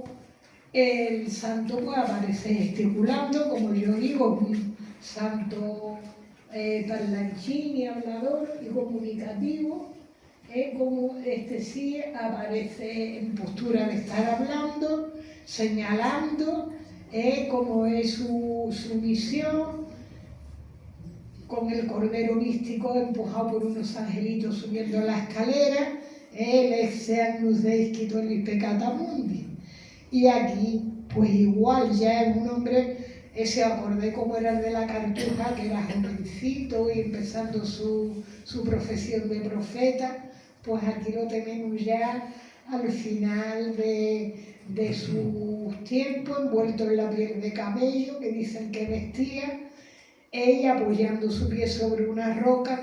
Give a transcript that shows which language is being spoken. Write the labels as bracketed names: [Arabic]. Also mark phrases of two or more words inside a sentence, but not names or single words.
[Spanish] el santo pues, aparece gesticulando, como yo digo, un santo parlanchín y hablador y comunicativo, como este sí aparece en postura de estar hablando, señalando cómo es su misión, con el cordero místico empujado por unos angelitos subiendo la escalera, el [Latin] ex agnus Dei qui tollit peccata mundi. [Spanish] Y aquí, pues igual, ya es un hombre, se acordé como era el de la cartuja, que era jovencito y empezando su profesión de profeta, pues aquí lo tenemos ya al final de sus tiempos, envuelto en la piel de camello, que dicen que vestía, ella apoyando su pie sobre una roca.